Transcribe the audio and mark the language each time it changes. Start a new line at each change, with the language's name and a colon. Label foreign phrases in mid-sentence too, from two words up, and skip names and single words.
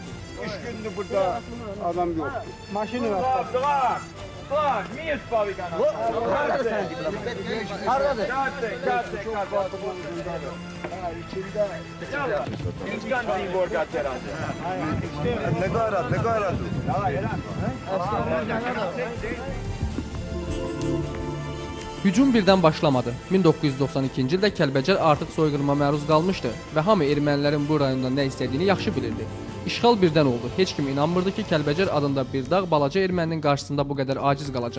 Turkish: 3 gündür burada adam yok.
Azerbaijani: Maşını var. Hardadır?
Turkish: Ne kadar?
Azerbaijani: Hücum birdən başlamadı. 1992-ci ildə Kəlbəcər artıq soyqırıma məruz qalmışdı və hamı ermənilərin bu rayonda nə istədiyini yaxşı bilirdi. İşğal birdən oldu. Heç kim inanmırdı ki, Kəlbəcər adında bir dağ balaca erməninin qarşısında bu qədər aciz qalacaq.